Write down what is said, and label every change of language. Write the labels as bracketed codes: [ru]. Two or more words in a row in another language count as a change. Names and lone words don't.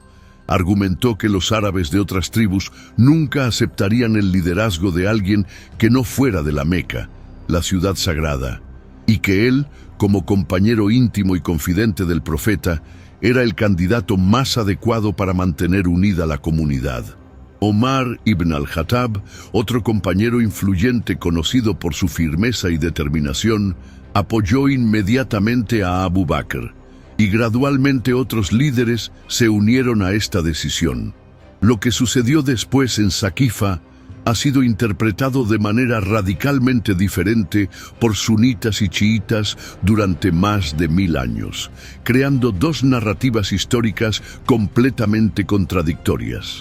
[es] Argumentó que los árabes de otras tribus nunca aceptarían el liderazgo de alguien que no fuera de la Meca, la ciudad sagrada, y que él, como compañero íntimo y confidente del profeta, era el candidato más adecuado para mantener unida la comunidad. Omar ibn al-Khattab, otro compañero influyente conocido por su firmeza y determinación, apoyó inmediatamente a Abu Bakr, y gradualmente otros líderes se unieron a esta decisión. Lo que sucedió después en Saqifa ha sido interpretado de manera radicalmente diferente por sunitas y chiitas durante más de 1000 años, creando dos narrativas históricas completamente contradictorias.